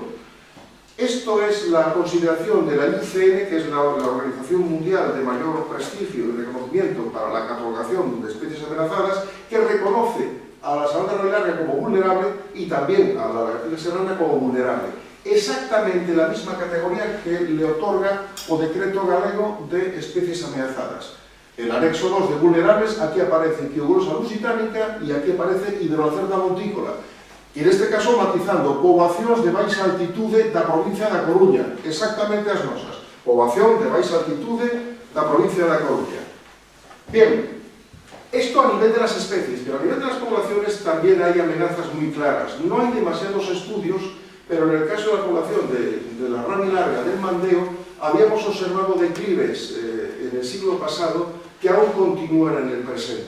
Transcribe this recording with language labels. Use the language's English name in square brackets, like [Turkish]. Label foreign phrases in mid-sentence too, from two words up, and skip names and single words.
[Spanish] Esto es la consideración de la IUCN, que es la Organización Mundial de mayor prestigio y reconocimiento para la catalogación de especies amenazadas, que reconoce a la salamandra rabilarga como vulnerable y también a la lagartija serrana como vulnerable. Exactamente la misma categoría que le otorga [Galician] o decreto galego [Spanish] de especies amenazadas. El anexo 2 de vulnerables, aquí aparece Quiogrosa lusitanica y aquí aparece Hidrolacerta montícola. [Galician] E neste caso matizando poboacións de baixa altitude da provincia da Coruña, exactamente as nosas. Poboación de baixa altitude da provincia da Coruña. [Spanish] Bien, esto a nivel de las especies, pero a nivel de las poblaciones también hay amenazas muy claras. No hay demasiados estudios, pero en el caso de la población de la rabilarga del Mandeo, habíamos observado declives en el siglo pasado que aún continúan en el presente.